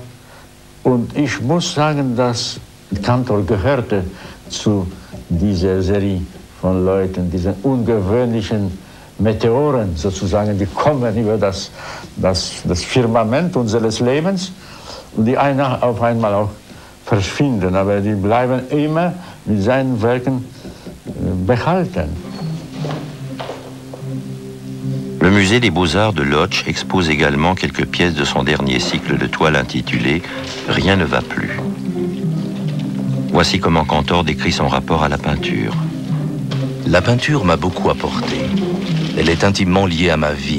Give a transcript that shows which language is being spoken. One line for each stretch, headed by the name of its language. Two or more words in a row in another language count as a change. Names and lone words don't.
German: Und ich muss sagen, dass Kantor gehörte zu dieser Serie von Leuten, diesen ungewöhnlichen Meteoren sozusagen, die kommen über das Firmament unseres Lebens und die auf einmal auch verschwinden. Aber die bleiben immer mit seinen Werken behalten.
French: Le musée des Beaux-Arts de Łódź expose également quelques pièces de son dernier cycle de toiles intitulé « Rien ne va plus ». Voici comment Kantor décrit son rapport à la peinture. La peinture m'a beaucoup apporté. Elle est intimement liée à ma vie.